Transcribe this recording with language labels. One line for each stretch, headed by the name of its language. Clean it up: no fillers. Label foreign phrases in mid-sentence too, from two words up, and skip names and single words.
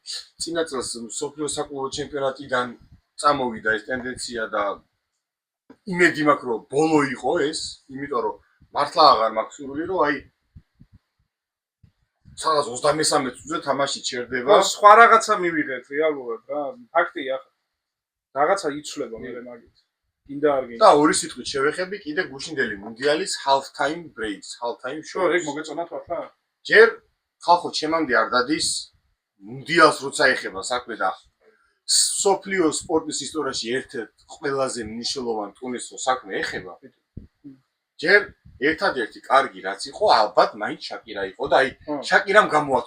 Georgian: წინა წელს სოფლიო საკლუბო ჩემპიონატიდან წამოვიდა ეს ტენდენცია და იმედი მაქვს რომ ბოლო იყო ეს, იმიტომ რომ მართლა აღარ მაქვს სურვილი რომ აი სადაც 23 წუთზე თამაში ჩერდება. სხვა რაღაცა მივიღეთ რეალურად რა. ფაქტია ახლა. რაღაცა იცვლება მე მაგით. გინდა არ გინდა. და ორი სიტყვით შევეხები კიდე გუშინდელი მუნდიალის
English: half time breaks, half time show.
Georgian: ეგ მოგეწონათ ახლა? ჯერ ხალხო ჩემამდე არ დადის მუნდიალს როცა ეხება საქმე და სოფლიო სპორტის ისტორიაში ერთ-ერთ ყველაზე მნიშვნელოვან ტურნირს რო საქმე ეხება. ჯერ ერთადერთი კარგი რაც იყო ალბათ მაინც შაკირა იყო და აი შაკირამ გამოაცო.